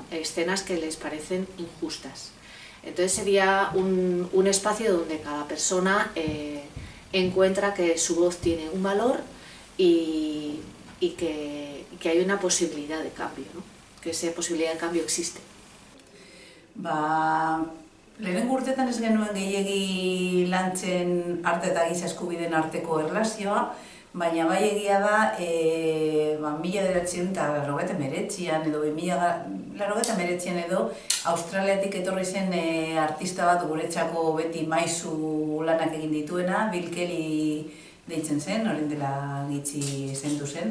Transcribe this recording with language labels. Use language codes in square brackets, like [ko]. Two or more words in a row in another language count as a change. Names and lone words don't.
[es] Escenas que les parecen injustas. Entonces sería un espacio donde cada persona encuentra que su voz tiene un valor y que hay una posibilidad de cambio, ¿no? Que esa posibilidad de cambio existe. [eu] Lehenengo urtetan ez genuen gehiegi lantzen arte eta giza eskubideen arteko erlazioa, baina bai egia da 1989an edo 2089an edo Australiatik etorri zen artista bat guretzako beti maisu lanak egin dituena, Bill Kelly deitzen zen, orain dela gitxi zendu zen.